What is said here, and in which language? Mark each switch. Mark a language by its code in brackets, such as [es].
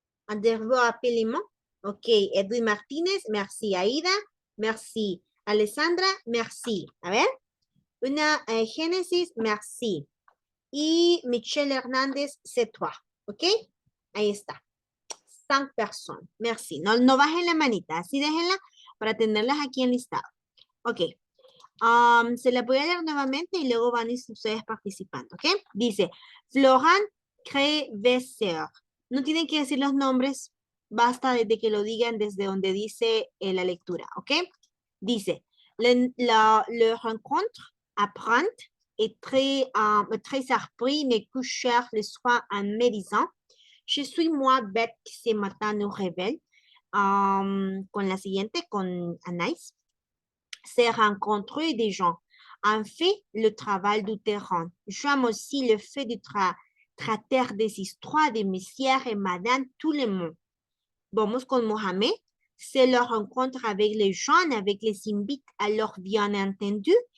[es] Adherbo appelement. Ok. Edwin Martínez, merci. Aida, merci. Alessandra, merci. A ver. Una Génesis, merci. Y Michelle Hernández, [fr] c'est toi. [es] Ok. Ahí está. 5 personas. Merci. No bajen la manita. Así déjenla para tenerlas aquí enlistadas. Ok. Se la voy a leer nuevamente y luego van ustedes participando, ¿ok? Dice, Florent Crevesser. No tienen que decir los nombres, basta desde que lo digan desde donde dice la lectura, ¿ok? [fr] Dice, le rencontre, apprendre, est très surpris, me coucher le soir en me disant, je suis moi bête que ce matin au réveil. [es] Con la siguiente, con Anaïs. [fr] C'est rencontrer des gens. En fait, le travail du terrain. J'aime aussi le fait de traiter des histoires de messieurs et madame tout le monde. [es] Vamos con Mohamed. [fr] C'est la rencontre avec les gens, avec les invités, alors bien entendu.